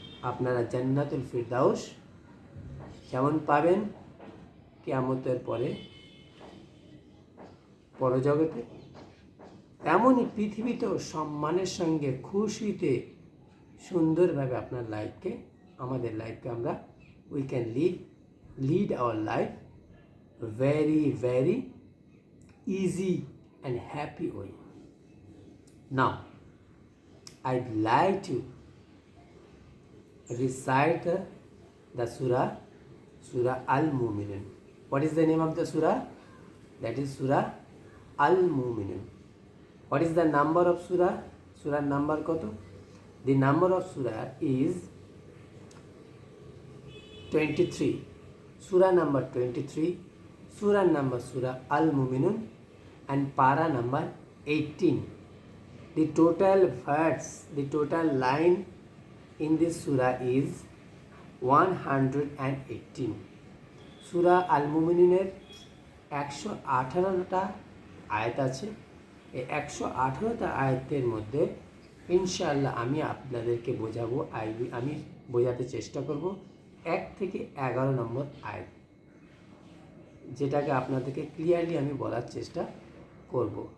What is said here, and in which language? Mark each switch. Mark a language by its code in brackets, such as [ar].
[bn] আপনারা জান্নাতুল ফিরদাউস যেমন পাবেন কিয়ামতের পরে পরজগতে, এমনই পৃথিবীতেও সম্মানের সঙ্গে খুশিতে সুন্দরভাবে আপনার লাইফকে, আমাদের লাইফকে আমরা [en] We can lead our life very easy and happy way. Now I'd like to recite the surah Al-Mu'minun. What is the name of the surah? That is surah Al-Mu'minun. What is the number of surah? Surah number koto? The number of surah is 23. Surah number 23. Surah number Surah Al-Mu'minun, and para number 18. The total verse, the total line in this surah is 118. [bn] Surah Al-Mu'minuner 118টা আয়াত আছে। এই 118টা আয়াতের মধ্যে ইনশাআল্লাহ আমি আপনাদেরকে বোঝাবো, আমি বোঝাতে চেষ্টা করব 1 থেকে 11 নম্বর আয়াত, যেটাকে আপনাদেরকে ক্লিয়ারলি আমি বলার চেষ্টা করব।